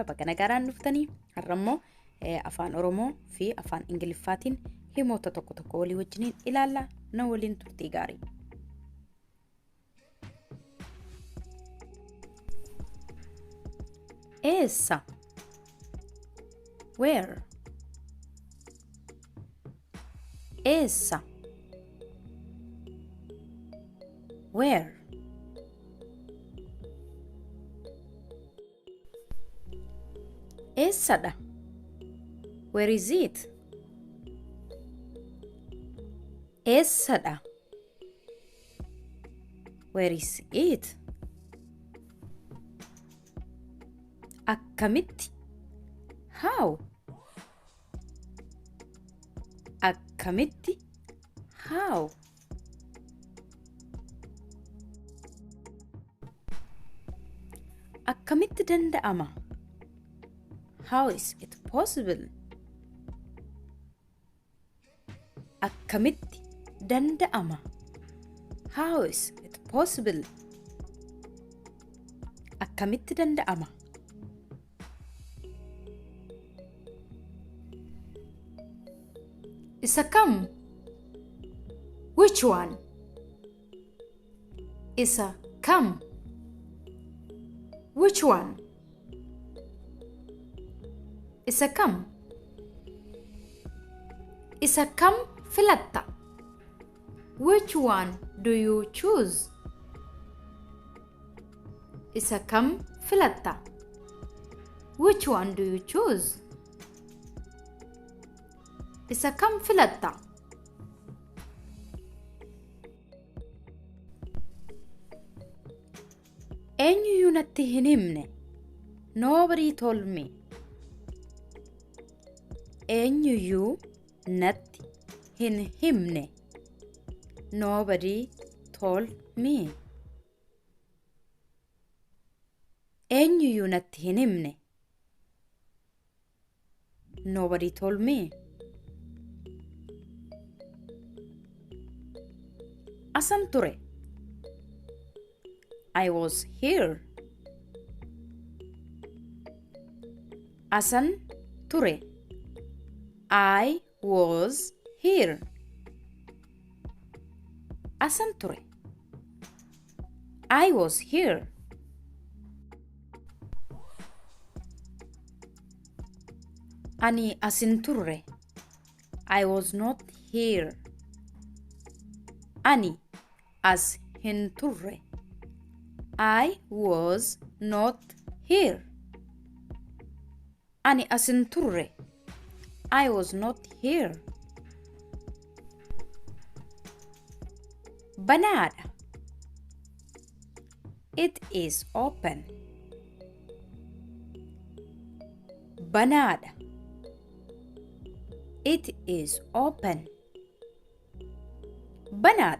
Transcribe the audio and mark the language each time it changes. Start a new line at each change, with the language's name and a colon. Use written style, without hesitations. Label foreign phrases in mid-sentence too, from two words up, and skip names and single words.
Oromo: Baga nagaadhaan dhuftanii har'ammoo afaan Oromoo fi afaan Ingiliffaatiin himoota tokko tokko walii wajjiniin ilaalla. Na waliin turtii gaarii. Eessa?
English: Where? Eessa? Where?
Oromo: Eessadha?
English: Where is it? Eessadha? Where is it? Akkamitti? How? Akkamitti? How?
Oromo: Akkamitti danda'ama?
English: How is it possible?
Oromo: Akkamitti danda'ama?
English: How is it possible?
Oromo: Akkamitti danda'ama? Isa kam?
English: Which one?
Oromo: Isa kam?
English: Which one?
Oromo: Isa kam? Isa kam filatta?
English: Which one do you choose?
Oromo: Isa kam filatta?
English: Which one do you choose?
Oromo: Isa kam filatta? Eenyuyyuu natti hin himne.
English: Nobody told me.
Oromo: Eenyuyyuu natti hin himne.
English: Nobody told me.
Oromo: Eenyuyyuu natti hin himne.
English: Nobody told me.
Oromo: Asan ture?
English: I was here.
Oromo: Asan ture?
English: I was here.
Oromo: Asan ture?
English: I was here.
Oromo: Ani asin turre.
English: I was not here.
Oromo: Ani as hin turre.
English: I was not here.
Oromo: Ani asin turre.
English: I was not here.
Oromo: Banana.
English: It is open. Banana. It is open. Banana.